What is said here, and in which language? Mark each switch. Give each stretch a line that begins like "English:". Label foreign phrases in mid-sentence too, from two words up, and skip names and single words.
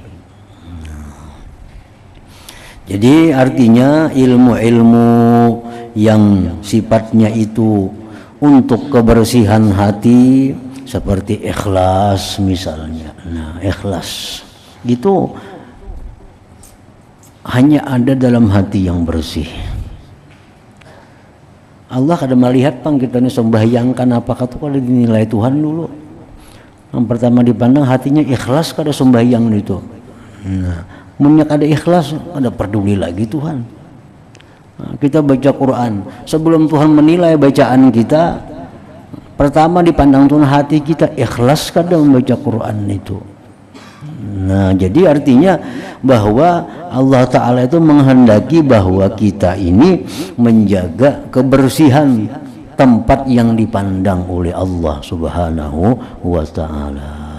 Indonesian: Jadi artinya ilmu-ilmu yang sifatnya itu untuk kebersihan hati, seperti ikhlas misalnya. Nah, ikhlas gitu hanya ada dalam hati yang bersih.
Banjar: Allah kada melihat pang kita ini sembahyangkan apakah itu kada dinilai Tuhan dulu. Yang pertama dipandang hatinya ikhlas kada sembahyang itu. Nah, munnya kada ikhlas kada peduli lagi Tuhan. Nah, kita baca Quran, sebelum Tuhan menilai bacaan kita, pertama dipandang Tuhan hati kita ikhlas kada membaca Quran itu.
Indonesian: Nah, jadi artinya bahwa Allah Ta'ala itu menghendaki bahwa kita ini menjaga kebersihan tempat yang dipandang oleh Allah
Arabic: سبحانه وتعالى.